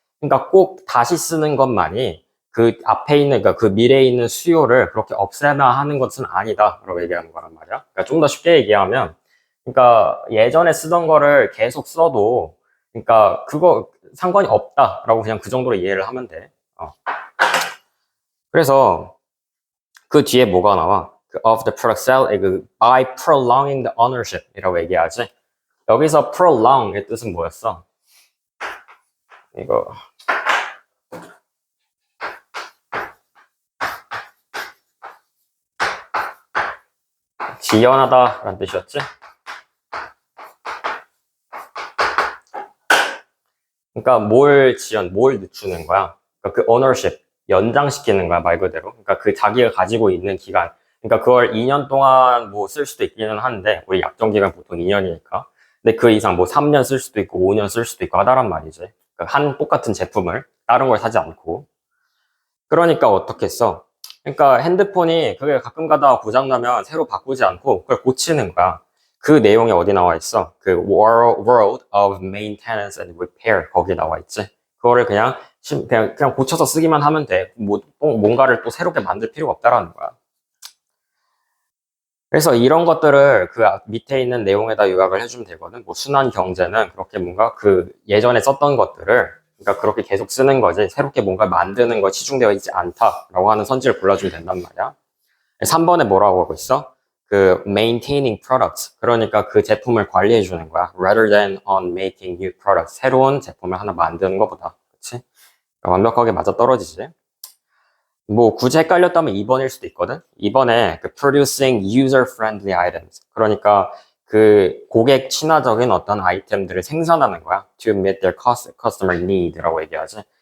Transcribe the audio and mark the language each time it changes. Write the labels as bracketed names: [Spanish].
[Korean] 그러니까 꼭 다시 쓰는 것만이 그 앞에 있는 그러니까 그 미래에 있는 수요를 그렇게 없애야 하는 것은 아니다라고 얘기하는 거란 말이야. 그러니까 좀 더 쉽게 얘기하면 그러니까 예전에 쓰던 거를 계속 써도 그러니까 그거 상관이 없다라고 그냥 그 정도로 이해를 하면 돼. 그래서 그 뒤에 뭐가 나와? [English] of the product sale by prolonging the ownership [Korean] 이라고 얘기하지. 여기서 prolong의 뜻은 뭐였어? 이거 지연하다 라는 뜻이었지? 그러니까 뭘 늦추는 거야? 그러니까 그 ownership, 연장시키는 거야, 말 그대로. 그러니까 그 자기가 가지고 있는 기간. 그러니까 그걸 2년 동안 뭐 쓸 수도 있기는 한데, 우리 약정 기간 보통 2년이니까. 근데 그 이상 뭐 3년 쓸 수도 있고 5년 쓸 수도 있고 하다란 말이지. 그러니까 한 똑같은 제품을 다른 걸 사지 않고. 그러니까 어떻게 써? 그러니까 핸드폰이 그게 가끔 가다가 고장나면 새로 바꾸지 않고 그걸 고치는 거야. 그 내용이 어디 나와 있어? 그 World of Maintenance and Repair 거기 나와 있지. 그거를 그냥 고쳐서 쓰기만 하면 돼. 뭔가를 또 새롭게 만들 필요가 없다라는 거야. 그래서 이런 것들을 그 밑에 있는 내용에다 요약을 해주면 되거든. 뭐 순환 경제는 그렇게 뭔가 그 예전에 썼던 것들을 그러니까 그렇게 계속 쓰는 거지 새롭게 뭔가 만드는 거 치중되어 있지 않다라고 하는 선지를 골라주면 된단 말이야. 3번에 뭐라고 하고 있어? 그 [English] maintaining products [Korean] 그러니까 그 제품을 관리해 주는 거야. [English] rather than on making new products [Korean] 새로운 제품을 하나 만드는 것보다 그렇지? 완벽하게 맞아 떨어지지. 뭐 굳이 헷갈렸다면 2번일 수도 있거든. 2번에 그 [English] producing user-friendly items [Korean] 그러니까 그 고객 친화적인 어떤 아이템들을 생산하는 거야. [English] to meet their customer need [Korean] 라고 얘기하지.